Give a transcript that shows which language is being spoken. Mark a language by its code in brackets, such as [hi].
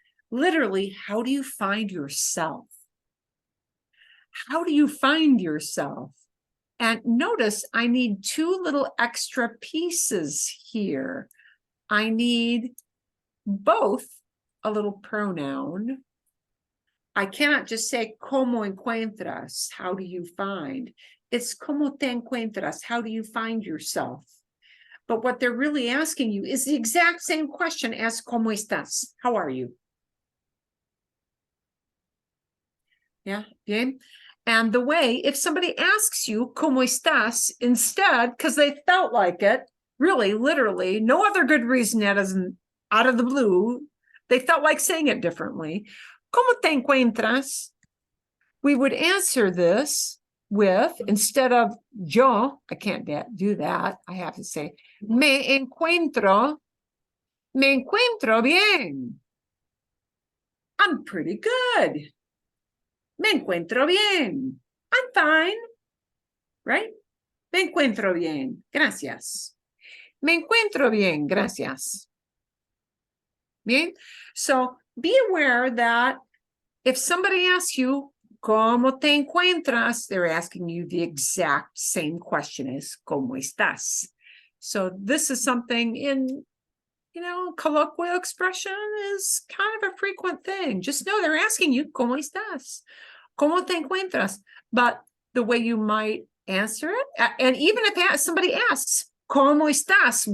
[en] Literally, how do you find yourself? How do you find yourself? And notice I need two little extra pieces here. I need both a little pronoun. I cannot just say, [es] ¿Cómo encuentras? [en] How do you find? It's [es] ¿Cómo te encuentras? [en] How do you find yourself? But what they're really asking you is the exact same question as [es] ¿Cómo estás? [en] How are you? Yeah, [es] bien. [en] And the way, if somebody asks you, [es] ¿Cómo estás? [en] Instead, because they felt like it, really, literally, no other good reason yet isn't out of the blue, they felt like saying it differently. [es] ¿Cómo te encuentras? [en] We would answer this with, instead of yo, I can't do that. I have to say, [es] me encuentro bien. [en] I'm pretty good. [es] Me encuentro bien. [en] I'm fine. Right? [es] Me encuentro bien. Gracias. Me encuentro bien. Gracias. Bien? [en] So be aware that if somebody asks you, [es] ¿Cómo te encuentras? [en] They're asking you the exact same question as [es] ¿Cómo estás? [en] So this is something in, colloquial expression is kind of a frequent thing. Just know they're asking you, [es] ¿Cómo estás? ¿Cómo te encuentras? [en] But the way you might answer it, and even if somebody asks, [es] ¿Cómo estás?